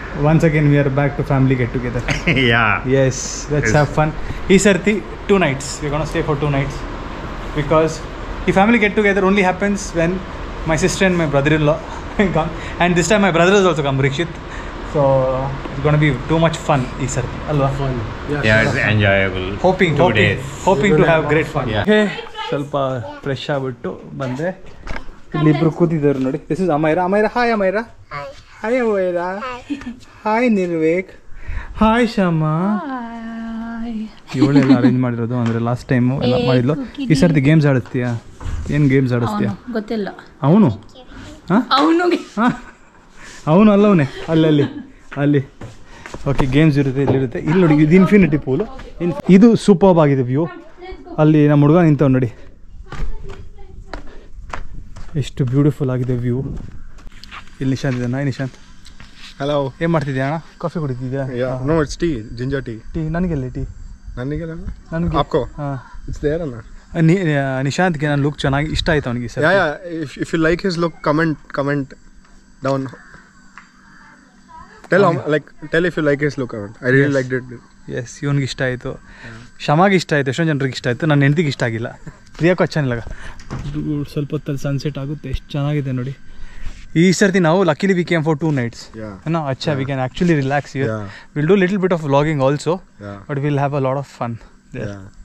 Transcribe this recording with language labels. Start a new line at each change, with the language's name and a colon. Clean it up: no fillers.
English: Once again we are back to family get together. Yes, let's have fun.
Kannada: ಈ ಸರ್ತಿ 2 nights.
English: We're gonna stay for 2 nights because the family get together only happens when my sister and my brother-in-law come, and this time my brother has also come, Rikshit. So it's gonna be too much fun
Kannada: ಈ ಸರ್ತಿ ಅಲ್ವಾ?
English: Yeah, it's enjoyable. Hoping to have great fun. Yeah.
Kannada: Okay, ಸ್ವಲ್ಪ fresh ಆಗ್ಬಿಟ್ಟು ಬಂದೆ. ಇಲ್ಲಿಬ್ರು ಕೂತಿದ್ದಾರೆ ನೋಡಿ.
English: This is Amaira.
Kannada: Hi Amaira. Hi Amaira. Hi ನಿರ್ವೇಕ್. Hi Shama. ಇವಳೆಲ್ಲ arrange ಮಾಡಿರೋದು, ಅಂದರೆ ಲಾಸ್ಟ್ ಟೈಮು ಎಲ್ಲ ಮಾಡಿದ್ಲು. ಈ ಸರ್ತಿ ಗೇಮ್ಸ್ ಆಡಿಸ್ತೀಯಾ? ಏನು ಗೇಮ್ಸ್ ಆಡಿಸ್ತೀಯಾ? ಗೊತ್ತಿಲ್ಲ. ಅವನು ಅವನು ಅಲ್ಲವನೇ ಅಲ್ಲಿ. ಓಕೆ, ಗೇಮ್ಸ್ ಇರುತ್ತೆ, ಇಲ್ಲಿರುತ್ತೆ. ಇಲ್ಲಿ ನೋಡಿ, ಇದು ಇನ್ಫಿನಿಟಿ ಪೂಲು. ಇದು ಸೂಪರ್ಬ್ ಆಗಿದೆ ವ್ಯೂ. ಅಲ್ಲಿ ನಮ್ಮ ಹುಡುಗ ನಿಂತವ್ ನೋಡಿ, ಎಷ್ಟು ಬ್ಯೂಟಿಫುಲ್ ಆಗಿದೆ ವ್ಯೂ. ಇಲ್ಲಿ ನಿಶಾಂತ್ ಇದ್ದಾನೆ. ನಿಶಾಂತ್,
English: Hello.
Kannada: ಏನು ಮಾಡ್ತಿದ್ಯಾ ಅಣ್ಣ? Coffee ಕುಡಿತಿದ್ಯಾ?
English: Yeah. No, it's tea. Ginger tea.
Kannada: Tea ನನಗೆಲ್ಲಿ tea? ನನಗೆ ನನಗೆ.
English: ಹಾಂ, it's there ಅಣ್ಣ.
Kannada: ನಿಶಾಂತ್ಗೆ ನನ್ನ ಲುಕ್ ಚೆನ್ನಾಗಿ ಇಷ್ಟ ಆಯ್ತು ಅವನಿಗೆ sir.
English: Yeah. If you like his look, comment down. Tell if you like his look. I really liked it.
Kannada: S, ಇವನಿಗೆ ಇಷ್ಟ ಆಯಿತು, ಶಮಾಗೆ ಇಷ್ಟ ಆಯಿತು, ಎಷ್ಟೊಂದು ಜನರಿಗೆ ಇಷ್ಟ ಆಯಿತು. ನನ್ನ ಹೆಂಡತಿಗೆ ಇಷ್ಟ ಆಗಿಲ್ಲ. ಪ್ರಿಯಾಕ್ಕೂ ಚೆನ್ನಾಗಿಲ್ಲ. ಸ್ವಲ್ಪ ಹೊತ್ತಲ್ಲಿ ಸನ್ಸೆಟ್ ಆಗುತ್ತೆ, ಎಷ್ಟು ಚೆನ್ನಾಗಿದೆ ನೋಡಿ. ಈ ಸರ್ತಿ ನಾವು ಲಕ್ಕಿಲಿ
English: We came for 2 nights. No, acha, we can actually relax here. We'll do a little bit of vlogging also, but we'll have a lot of fun there.